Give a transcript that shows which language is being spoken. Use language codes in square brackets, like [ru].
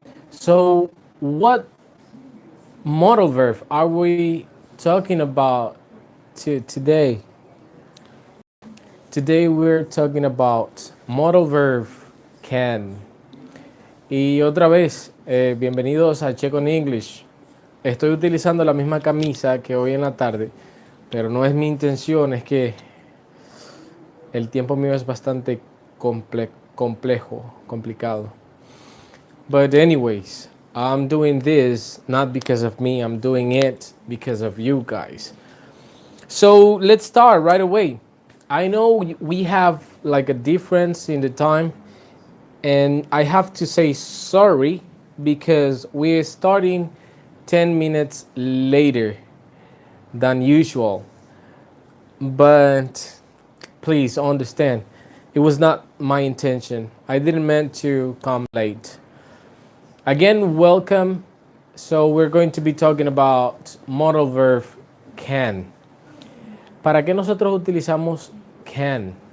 [en] So, what modal verb are we talking about today? Today we're talking about modal verb can. [es] Y otra vez, bienvenidos a Check on English. Estoy utilizando la misma camisa que hoy en la tarde, pero no es mi intención, es que el tiempo mío es bastante complicado. [en] But anyways, I'm doing this not because of me, I'm doing it because of you guys. So let's start right away. I know we have like a difference in the time, and I have to say sorry because we're starting 10 minutes later than usual. But please understand, it was not my intention. I didn't meant to come late. Again, welcome. So we're going to be talking about modal verb can. [es] ¿Para qué nosotros utilizamos can?